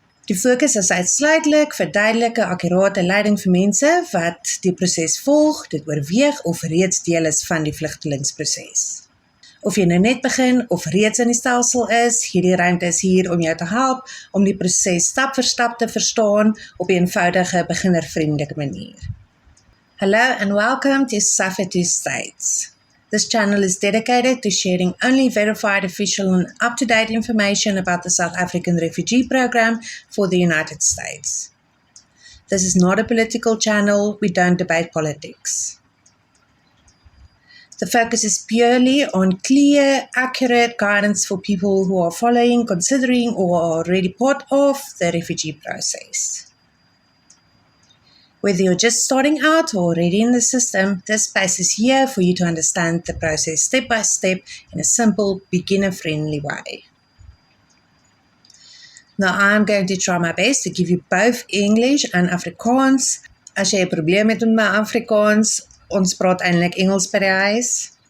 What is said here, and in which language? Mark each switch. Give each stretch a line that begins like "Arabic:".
Afrikaans: Die fokus is uitsluitlik vir duidelike, akkurate leiding vir mense wat die proses volg, dit oorweeg of reeds deel is van die vlugtelingsproses. Of jy nou net begin of reeds in die stelsel is, hierdie ruimte is hier om jou te help om die proses stap vir stap te verstaan op 'n eenvoudige, beginnervriendelike manier.
English: Hello and welcome to Suffer Two Sides. This channel is dedicated to sharing only verified, official and up-to-date information about the South African Refugee Program for the United States. This is not a political channel, we don't debate politics. The focus is purely on clear, accurate guidance for people who are following, considering, or are already part of the refugee process. Whether you're just starting out or already in the system, this space is here for you to understand the process step by step in a simple, beginner-friendly way. Now, I'm going to try my best to give you both English and Afrikaans.
Afrikaans: As jy 'n probleem het met my Afrikaans, ons praat eintlik Engels by die huis.